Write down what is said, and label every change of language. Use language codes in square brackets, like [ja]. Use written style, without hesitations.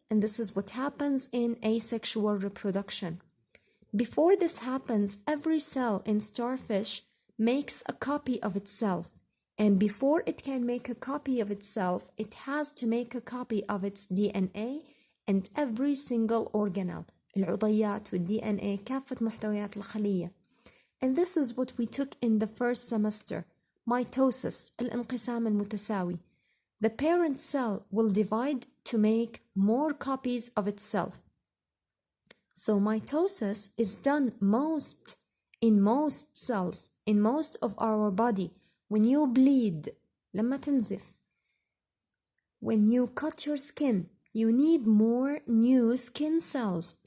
[en] And this is what happens in asexual reproduction. Before this happens, every cell in starfish makes a copy of itself. And before it can make a copy of itself, it has to make a copy of its DNA and every single organelle. [ar] العضيات والDNA كافة محتويات الخلية. [en] And this is what we took in the first semester. [ar] Mitosis, الانقسام المتساوي. [en] The parent cell will divide to make more copies of itself. So mitosis is done in most cells, in most of our body. When you bleed, [ar] لما تنزف, [en] when you cut your skin, you need more new skin cells.